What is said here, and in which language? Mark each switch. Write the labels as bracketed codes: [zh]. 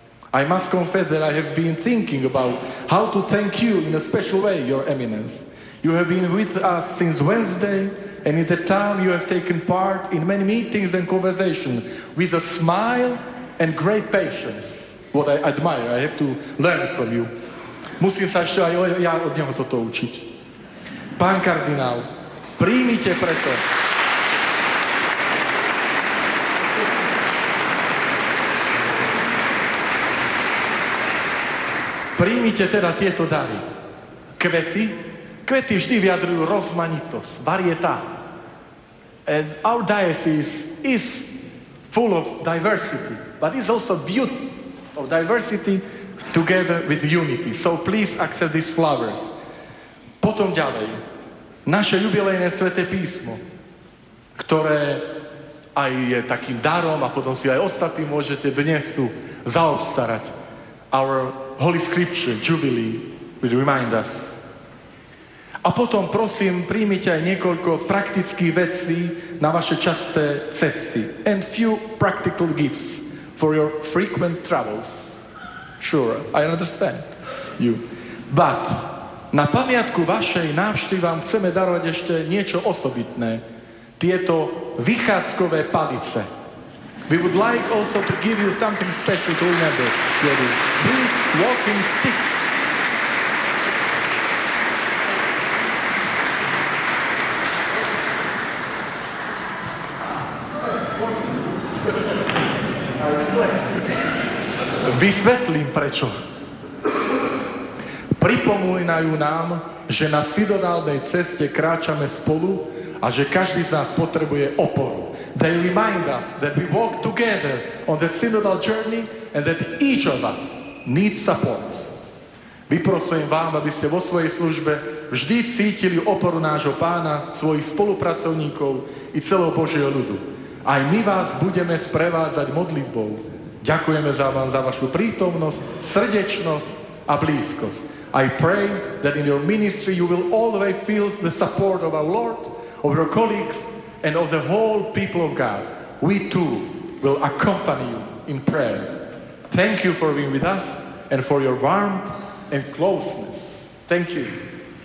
[en] I must confess that I have been thinking about how to thank you in a special way, Your Eminence. You have been with us since Wednesday, and in the time you have taken part in many meetings and conversations with a smile and great patience. What I admire, I have to learn from you. [sk] Musím sa ešte aj ja od neho toto učiť. Pán kardinál, príjmite preto. Príjmite teda tieto dary. Kvety. Kvety vždy vyjadrujú rozmanitosť, varietá. [en] And our diocese is full of diversity, but it's also beauty of diversity together with unity. So please accept these flowers. [sk] Potom ďalej. Naše jubilejné sväté písmo, ktoré aj je takým darom a potom si aj ostatní môžete dnes tu zaobstarať. [en] Our Holy Scripture, Jubilee, which remind us. [sk] A potom prosím, príjmite aj niekoľko praktických vecí na vaše časté cesty. [en] And few practical gifts for your frequent travels. Sure, I understand you. [sk] But na pamiatku vašej návštevy vám chceme darovať ešte niečo osobitné. Tieto vychádzkové palice. [en] We would like also to give you something special to remember. These walking sticks. [sk] Vysvetlím prečo. Pripomínajú nám, že na synodálnej ceste kráčame spolu a že každý z nás potrebuje oporu. They remind us that we walk together on the synodal journey and that each of us needs support. Vyprosujem vám, aby ste vo svojej službe vždy cítili oporu nášho Pána, svojich spolupracovníkov i celého Božieho ľudu. Aj my vás budeme sprevádzať modlitbou. Ďakujeme za vám za vašu prítomnosť, srdečnosť a blízkosť. [en] I pray that in your ministry you will always feel the support of our Lord, of your colleagues, and of the whole people of God. We too will accompany you in prayer. Thank you for being with us and for your warmth and closeness. Thank you.